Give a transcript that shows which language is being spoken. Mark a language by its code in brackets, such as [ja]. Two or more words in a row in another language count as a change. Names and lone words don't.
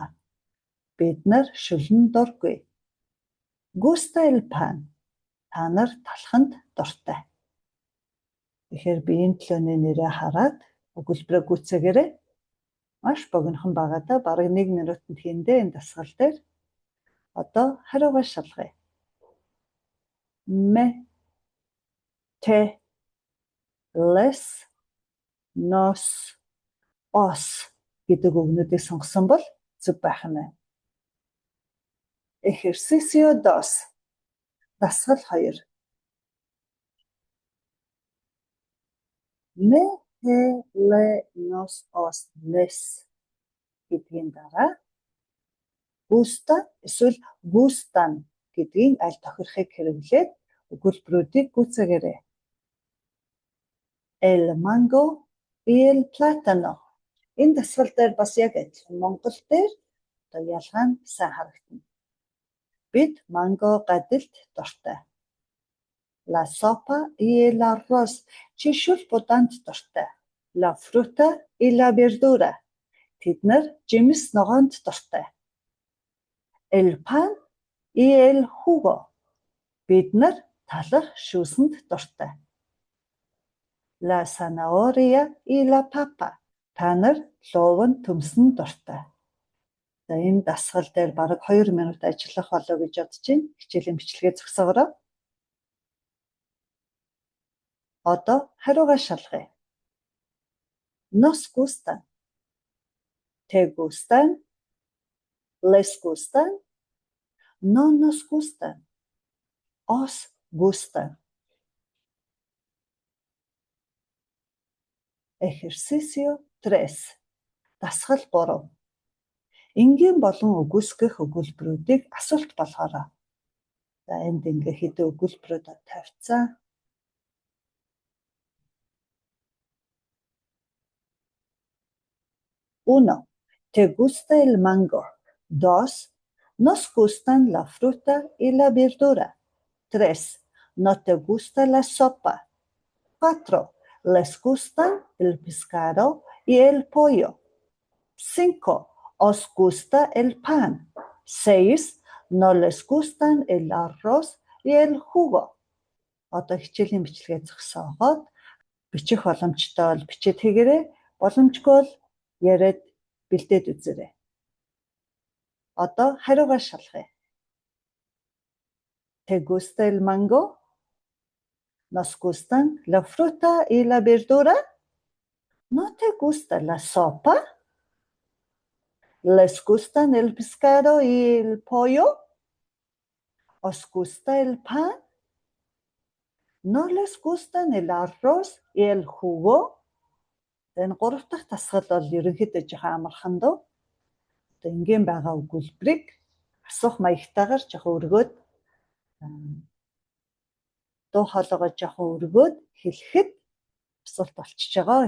[mn] Бид нар шүлэн дургүй. [es] Gusta el pan. [mn] Та нар талханд дуртай. Тэгэхээр биеийн төлөөний нэрээ хараад өгүүлбэрээ гүйцээгээрэй. Маш богинохон багада бараг 1 минутанд хийндээ энэ дасгал дээр. Одоо хариугаа шалгая. [es] Me, te, les, nos, os [mn] гэдэг үгнүүдийг сонгосон бол зөв байх нь. [es] Ejercicio 2. [mn] Дасгал 2. [es] Me, te, le, nos, os, les [mn] гэдгийн дараа gusta эсвэл gustan гэдгийн аль тохирохыг хэрэглээд өгүүлбэрүүдийг гүйцээгээрэй. [es] El mango y el plátano. [mn] Энэ дасгал дээр бас яг адилхан монгол дээр одоо ялгаа нь сайн харагдана. Бид манго гадилд дуртай. [es] La sopa y el arroz. [mn] Чи шүл будаанд дуртай. [es] La fruta y la verdura. [mn] Тэд нар жимс ногоонд дуртай. [es] El pan y el jugo. [mn] Бид нар талах шүүсэнд дуртай. [es] La zanahoria y la papa. [mn] Та нар лууван төмсөн дуртай. За энэ дасгал дээр бараг 2 минут ажиллах болов гэж бодож байна. Хичээлийн бичлэгээ зогсоогоорой. Одоо хариугаа шалгая. [es] Nos gustan. Te gustan. Les gustan. No nos gustan. Os gustan. Ejercicio 3. [mn] Дасгал 3. Энгийн болон үгүйсгэх өгүүлбэрүүдийг асуулт болгоорой. За энд ингээ хэдэн өгүүлбэрүүд тавьцсан. [es] Uno. ¿Te gusta el mango? 2. Nos gustan la fruta y la verdura. 3. No te gusta la sopa. 4. Les gustan el pescado y el pollo. 5. Os gusta el pan. 6. No les gustan el arroz y el jugo. [mn] Одоо хичээлийн бичлэгээ зогсоогоод бичих боломжтой бол бичиж хийгээрэй. Боломжгүй бол яриад бэлдээд үзээрэй. Одоо хариугаар шалгая. [es] ¿Te gusta el mango? ¿Nos gustan la fruta y la verdura? ¿No te gusta la sopa? ¿Les gustan el pescado y el pollo? ¿Os gusta el pan? ¿No les gustan el arroz y el jugo? [mn] Энэ гурав дахь дасгал бол ерөнхийдөө жоохон амархан дөө. Одоо энгийн байгаа өгүүлбэрийг асуух маягтайгаар жоохон өргөөд дуу хоолойгоо жоохон өргөөд хэлэхэд асуулт болчихж байгаа.